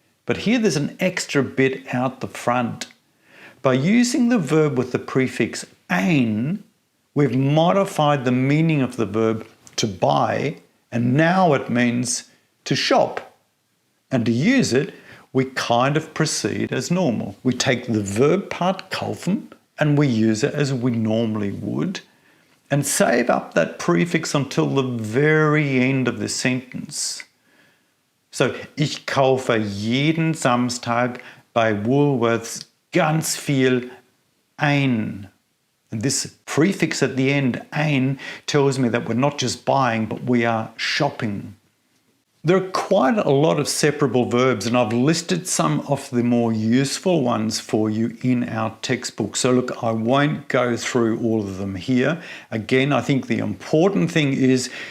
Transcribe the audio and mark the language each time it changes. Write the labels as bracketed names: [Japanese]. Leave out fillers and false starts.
[English] But here there's an extra bit out the front. By using the verb with the prefix ein, we've modified the meaning of the verb to buy, and now it means to shop. And to use it, we kind of proceed as normal. We take the verb part kaufen and we use it as we normally would and save up that prefix until the very end of the sentence. [German] So, ich kaufe jeden Samstag bei Woolworths ganz viel ein. [English] And this prefix at the end, ein, tells me that we're not just buying, but we are shopping. There are quite a lot of separable verbs, and I've listed some of the more useful ones for you in our textbook. So look, I won't go through all of them here. Again, I think the important thing is